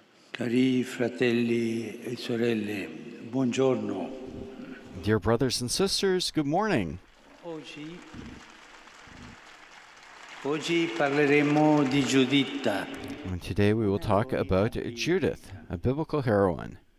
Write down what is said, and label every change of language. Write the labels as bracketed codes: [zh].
[it] Cari fratelli e sorelle, buongiorno. [en] Dear brothers and sisters, good morning. [it] Oggi parleremo di Giuditta. [en] And today we will talk about Judith, a biblical heroine.